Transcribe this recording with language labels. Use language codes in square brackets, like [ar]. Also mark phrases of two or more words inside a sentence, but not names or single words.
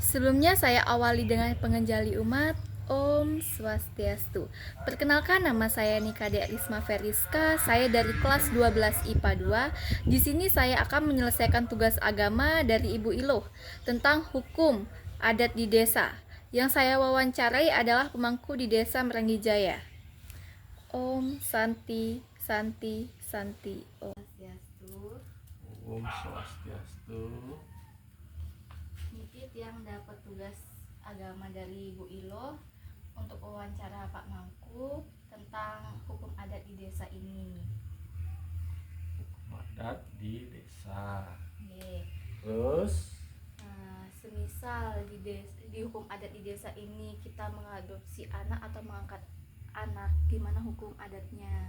[id] Sebelumnya saya awali dengan pengenjali umat. [sa] Om Swastiastu. [id] Perkenalkan, nama saya Nika Dea Risma Feriska. Saya dari kelas 12 IPA 2. Di sini saya akan menyelesaikan tugas agama dari Ibu Iloh tentang hukum adat di desa. Yang saya wawancarai adalah pemangku di Desa Merangi Jaya. [sa] Om Santi Santi Santi Om Swastiastu. Om Swastiastu. [id] Nitip yang dapat tugas agama dari Bu Ilo untuk wawancara Pak Mangku tentang hukum adat di desa ini. Hukum adat di desa. Oke. Terus Semisal di hukum adat di desa ini kita mengadopsi anak atau mengangkat anak, gimana hukum adatnya?